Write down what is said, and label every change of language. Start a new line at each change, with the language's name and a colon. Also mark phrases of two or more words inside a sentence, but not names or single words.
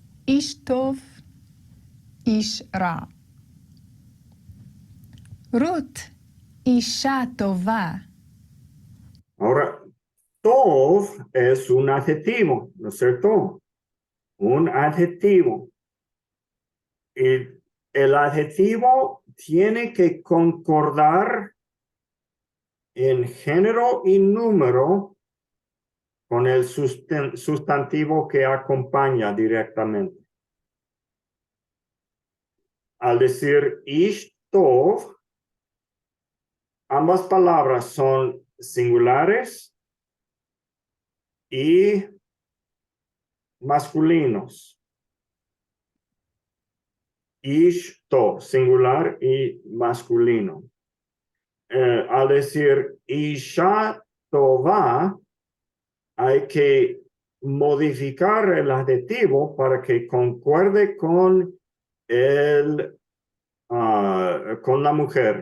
Hebrew: איש טוב, איש רע. רות, אישה טובה.
Spanish: Ahora, tov es un adjetivo, ¿no es cierto? Un adjetivo. Y el adjetivo tiene que concordar en género y número con el sustantivo que acompaña directamente. Al decir
Hebrew: איש טוב,
Spanish: ambas palabras son singulares y masculinos.
Hebrew: איש טוב,
Spanish: singular y masculino. Al decir
Hebrew: אישה טובה,
Spanish: hay que modificar el adjetivo para que concuerde con con la mujer.